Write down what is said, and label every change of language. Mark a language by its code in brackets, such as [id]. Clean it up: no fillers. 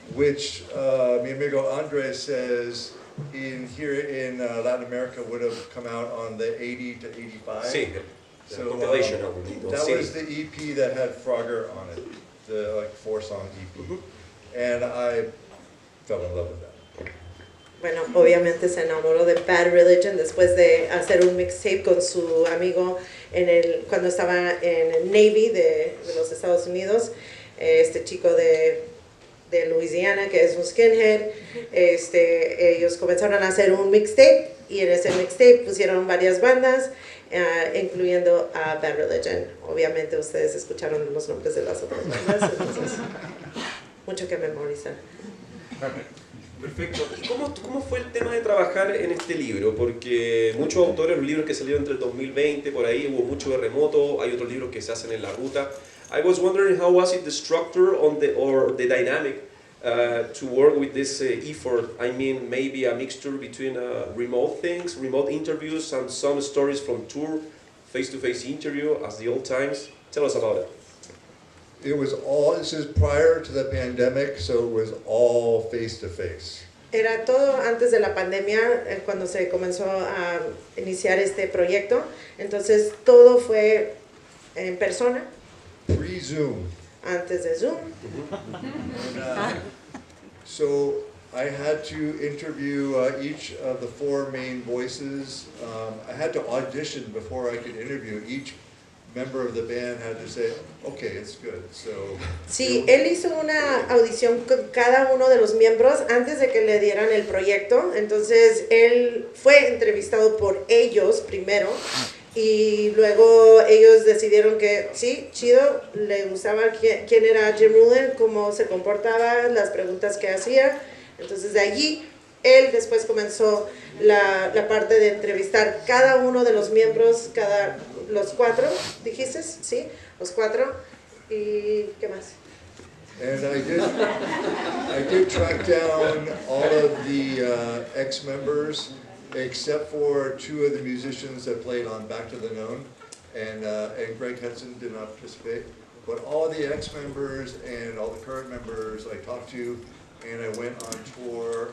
[en] which [es] mi amigo [en] Andres says here in Latin America would have come out on the 80 to 85. [es] Sí, [en] So compilation that was the EP that had Frogger on it, the 4-song EP, and I fell in love with that. [es] Bueno, obviamente se enamoró de Bad Religion después de hacer un mixtape con su amigo cuando estaba en el Navy de los Estados Unidos, este chico de Louisiana que es un skinhead. Ellos comenzaron a hacer un mixtape y en ese mixtape pusieron varias bandas, incluyendo a Bad Religion. Obviamente ustedes escucharon los nombres de las otras bandas, entonces mucho que memorizar. Perfecto. ¿Y cómo fue el tema de trabajar en este libro? Porque muchos autores, los libros que salieron entre el 2020, por ahí hubo mucho de remoto, hay otros libros que se hacen en la ruta. [en] I was wondering, how was it the structure or the dynamic to work with this effort? I mean, maybe a mixture between remote things, remote interviews, and some stories from tour, face-to-face interview as the old times. Tell us about it. It was this is prior to the pandemic, so it was all face-to-face. [es] Era todo antes de la pandemia, cuando se comenzó a iniciar este proyecto. Entonces todo fue en persona. [en] Pre-Zoom. [es] Antes de Zoom. [en] And, so I had to interview each of the 4 main voices. I had to audition before I could interview. Each member of the band had to say, okay, it's good. So, [es] sí, él hizo una audición con cada uno de los miembros antes de que le dieran el proyecto. Entonces él fue entrevistado por ellos primero y luego ellos decidieron que sí, chido, le gustaba quién era Jim Rulin, cómo se comportaba, las preguntas que hacía. Entonces de allí él después comenzó la parte de entrevistar cada uno de los miembros, los 4, dijiste, ¿sí? Los 4. ¿Y qué más? [en] And I did track down all of the ex-members, except for two of the musicians that played on Back to the Known, and Greg Hudson did not participate. But all the ex-members and all the current members I talked to, and I went on tour.